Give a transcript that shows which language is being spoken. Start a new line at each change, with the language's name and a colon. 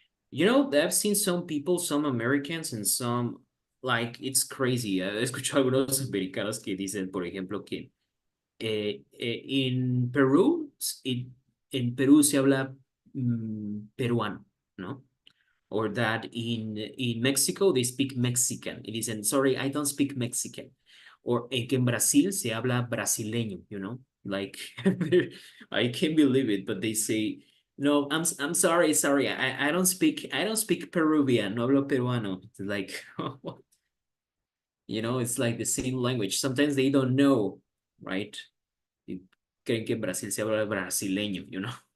English: You know, I've seen some people, some Americans and some, like, it's crazy.
Spanish: He escuchado algunos americanos que dicen, por ejemplo, que en Perú, en Perú se habla peruano, ¿no?
English: Or that in Mexico, they speak Mexican. Y dicen, sorry, I don't speak Mexican.
Spanish: Or que en Brasil se habla brasileño, you know?
English: Like, I can't believe it, but they say, no, I'm sorry. I don't speak Peruvian. No hablo peruano. It's like, you know, it's like the same language. Sometimes they don't know, right?
Spanish: Creen que en Brasil se habla brasileño, you know?